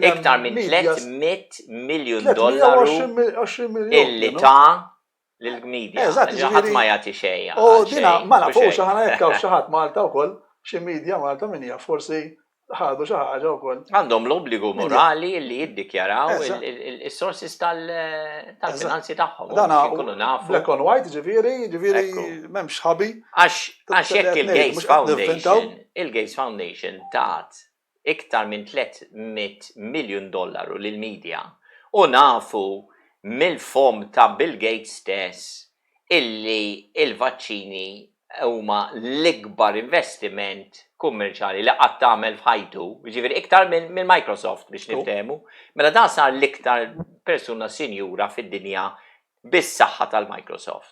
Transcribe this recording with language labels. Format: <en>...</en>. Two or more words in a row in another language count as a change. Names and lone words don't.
<mt>iktar minn $300 miljun illi ta' lill-media. Ħadd ma jagħti xejn. Dina ma nafux aħna jekk hawn xi ħadd Malta wkoll xi media Malta min hija forsi ħadu xi ħaġa wkoll. Għandhom l-obbligu morali li jiddikjaraw is-sources tal-finanzi tagħhom. Ikunu nafu.</mt> <en>Black and white</en> <mt>ġifieri m'hemmx ħabi. Għax jekk il-Gates Foundation tat iktar minn $300 miljun lill-media u nafu mill-fom ta' Bill Gates stess illi il-vaċċini huma l-ikbar investiment kummerċjali li qatt tagħmel f'ħajtu, jiġifieri iktar minn Microsoft biex niftehmu, mela dan sar l-iktar persuna sinjura fid-dinja bis-saħħa tal-Microsoft.</mt>